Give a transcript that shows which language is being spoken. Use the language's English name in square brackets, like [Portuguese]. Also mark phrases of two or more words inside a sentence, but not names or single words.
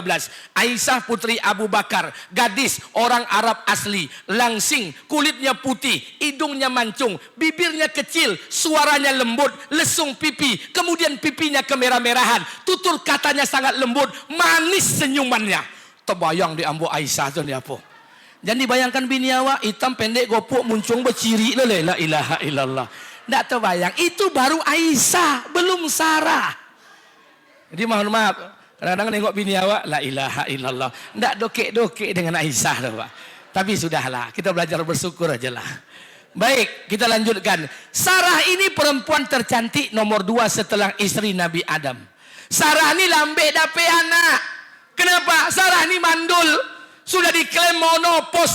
[Indonesian] Aisyah putri Abu Bakar, gadis orang Arab asli, langsing, kulitnya putih, hidungnya mancung, bibirnya kecil, suaranya lembut, lesung pipi, kemudian pipinya kemerah-merahan, tutur katanya sangat lembut, manis senyumannya. Terbayang di ambo Aisyah tu ni apa? Jangan dibayangkan bini awak hitam pendek gopuk muncung berciri [Arabic] لا إله إلا الله. [Indonesian] Tak terbayang. Itu baru Aisyah, belum Sarah. Jadi mohon maaf, kadang-kadang tengok bini awak [Arabic] لا إله إلا الله. [Indonesian] Tak dokek-dokek dengan Aisyah tu Pak. Tapi sudahlah, kita belajar bersyukur ajalah. Baik, kita lanjutkan. Sarah ini perempuan tercantik nomor 2 setelah istri Nabi Adam. Sarah ni lambe dapat anak. Kenapa? Sarah ini mandul. Sudah diklaim monopos.